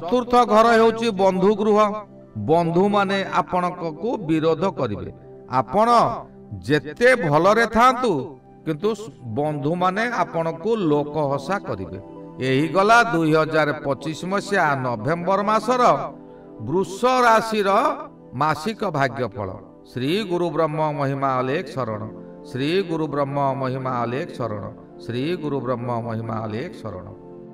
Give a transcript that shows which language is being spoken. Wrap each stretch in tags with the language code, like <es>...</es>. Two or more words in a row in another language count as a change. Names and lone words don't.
<or>ଚତୁର୍ଥ ଘର ହେଉଛି ବନ୍ଧୁ ଗୃହ। ବନ୍ଧୁ ମାନେ ଆପଣଙ୍କୁ ବିରୋଧ କରିବେ। ଆପଣ ଯେତେ ଭଲରେ ଥାଆନ୍ତୁ କିନ୍ତୁ ବନ୍ଧୁ ମାନେ ଆପଣଙ୍କୁ ଲୋକ ହସା କରିବେ। ଏହି ଗଲା 2025 ମସିହା ନଭେମ୍ବର ମାସର ବୃଷ ରାଶି ମାସିକ ଭାଗ୍ୟଫଳ। ଶ୍ରୀ ଗୁରୁ ବ୍ରହ୍ମ ମହିମା ଅଲେଖ ଶରଣ। ଶ୍ରୀ ଗୁରୁ ବ୍ରହ୍ମ ମହିମା ଅଲେଖ ଶରଣ। ଶ୍ରୀ ଗୁରୁ ବ୍ରହ୍ମ ମହିମା ଅଲେଖ ଶରଣ।</or>